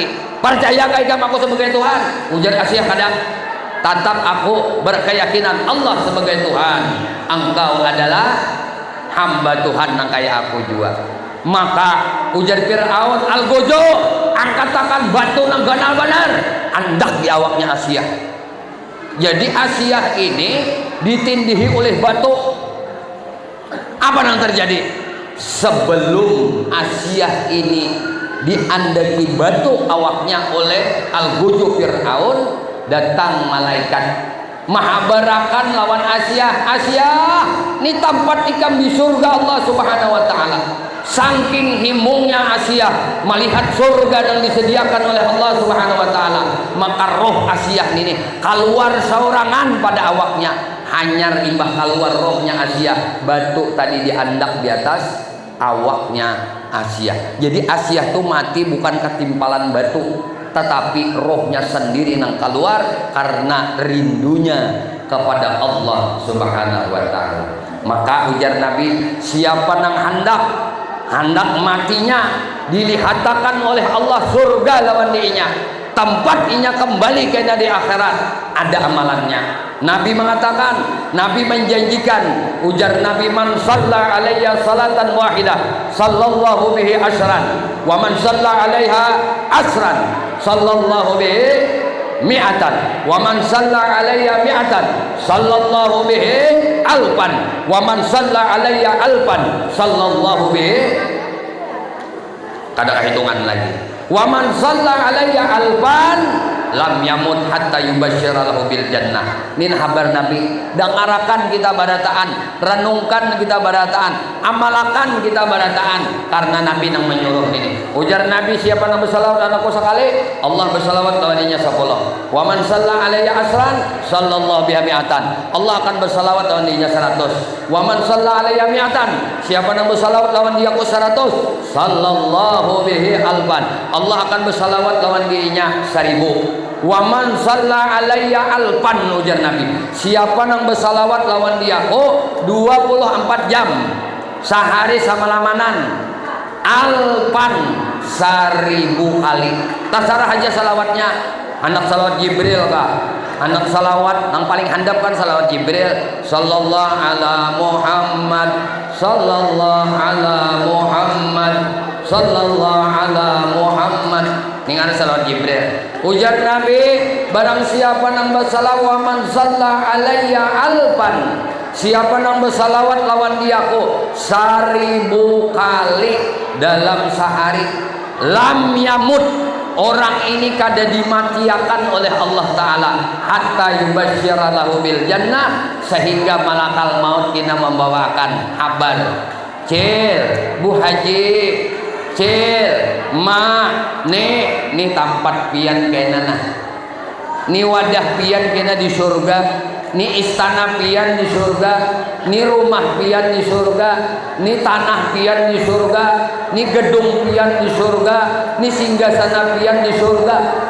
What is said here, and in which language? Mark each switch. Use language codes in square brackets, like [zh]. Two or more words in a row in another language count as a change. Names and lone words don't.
[bjn] Percayakah ikam aku sebagai Tuhan? Ujar Asia, kadang tatap aku berkeyakinan Allah sebagai Tuhan. Engkau adalah hamba Tuhan nang kayak aku juga. Maka ujar Fir'aun, Algojo, angkat tangan batu nang ganal benar, andak di awaknya Asia. Jadi Asia ini ditindihi oleh batu. [id] Apa yang terjadi? [bjn] Sebelum Asia ini diandaki batu awaknya oleh Algojo Fir'aun, datang malaikat mahabarakan lawan Asia. Ini tempat ikam di surga [ar] الله سبحانه وتعالى. [bjn] Saking himungnya Asia melihat surga yang disediakan oleh [ar] الله سبحانه وتعالى, [bjn] maka roh Asia ini keluar saurangan pada awaknya. Hanyar imbah keluar rohnya Asia, batu tadi diandak di atas awaknya Asia. Jadi Asia tuh mati bukan ketimpalan batu, tetapi rohnya sendiri yang keluar karena rindunya kepada [ar] الله سبحانه وتعالى. [bjn] Maka ujar Nabi, siapa yang hendak matinya dilihatakan oleh Allah surga lawan diinya, tempat inya kembali kena di akhirat, ada amalannya. Nabi mengatakan, Nabi menjanjikan, ujar Nabi, [ar] من صلى علي صلاة واحدة صلى الله به عشرا، ومن صلى عليها عشرا صلى الله به مائة، ومن صلى علي مائة صلى الله به ألفا، ومن صلى علي ألفا صلى الله به. [bjn] Kada hitungan lagi. [ar] ومن صلى علي ألفا لم يمت حتى يبشر له بالجنة. [bjn] Nin habar Nabi, dangarakan kita barataan, renungkan kita barataan, amalakan kita barataan, karena Nabi yang menyuruh ini. Ujar Nabi, siapa yang bersalawat anakku sekali, Allah bersalawat lawannya 10. [ar] ومن صلى علي عشرا صلى الله بها مائة. [bjn] Allah akan bersalawat lawannya 100. [ar] ومن صلى علي مائة, [bjn] siapa yang bersalawat lawan dia ku 100, [ar] صلى الله به ألفا. [bjn] Allah akan bersalawat lawan dirinya 1000. [ar] ومن صلى علي ألفا, [bjn] ujar Nabi, siapa yang bersalawat lawan dia 24 jam sehari sama lamanan, alfan 1000 kali. Tasarah aja salawatnya. Anak salawat Jibril kah? Anak salawat yang paling handap kan salawat Jibril, [ar] صلى الله على محمد، صلى الله على محمد، صلى الله على محمد. [bjn] Ini ada salawat Jibril. Ujar Nabi, barang siapa yang bersalawat [ar] من صلى علي ألفا, [bjn] siapa yang bersalawat lawan diaku 1000 kali dalam sehari, [ar] لم يمت, [bjn] orang ini kada dimatiakan oleh [ar] الله تعالى حتى يبشر له بالجنة, [bjn] sehingga [ar] ملك الموت [bjn] kina membawakan kabar. Cil, Bu Haji, cil, ma, nih tempat pian kena nah, nih wadah pian kena di surga, nih istana pian di surga, nih rumah pian di surga, nih tanah pian di surga, nih gedung pian di surga, nih singgasana pian di surga.